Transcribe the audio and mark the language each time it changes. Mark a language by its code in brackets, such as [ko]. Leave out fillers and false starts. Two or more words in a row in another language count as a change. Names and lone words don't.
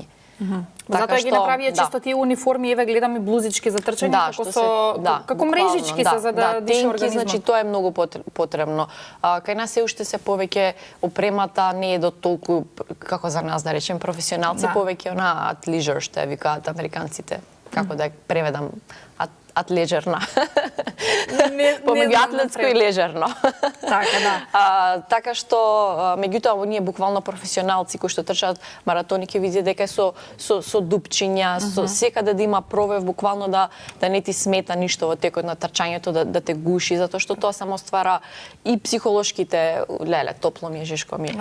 [mk] Затоа ги направија чисто тие униформи, еве гледам и блузички за трчање, како мрежички се за да дише организмот. Значи тоа е многу потребно. Кај нас се уште се повеќе опремата не е до толку како за нас да речем професионалци, повеќе она [en] at leisure [mk] што викаат американците. Како да ја преведам [en] at leisure [mk] на помеѓу знам атлетско напред. и лежерно. Така, да. Така што, меѓутоа, ние буквално професионалци кои што трчаат маратони ќе видите дека е со дупчиња, со секаде да има пробив, буквално да не ти смета ништо во текот на трчањето, да те гуши, затоа што тоа само ствара и психолошките, леле, топло ми е, жешко ми е.